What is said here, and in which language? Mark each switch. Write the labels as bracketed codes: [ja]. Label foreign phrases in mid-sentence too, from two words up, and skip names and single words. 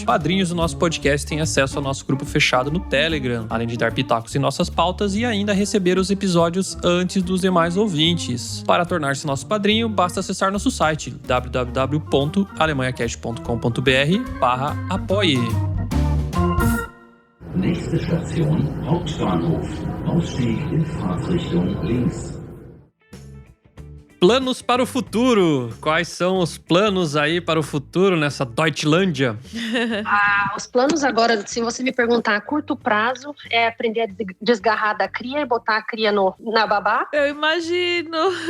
[pt] Padrinhos do nosso podcast têm acesso ao nosso grupo fechado no Telegram, além de dar pitacos em nossas pautas e ainda receber os episódios antes dos demais ouvintes. Para tornar-se nosso padrinho, basta acessar nosso site www.alemanhacast.com.br/apoie. [de] Nächste Station, Hauptbahnhof. Ausstieg in Fahrtrichtung links. [pt] Planos para o futuro. Quais são os planos aí para o futuro nessa Deutschlândia? Os planos agora, se você me perguntar a curto prazo, é aprender a desgarrar da cria e botar a cria na babá. Eu imagino.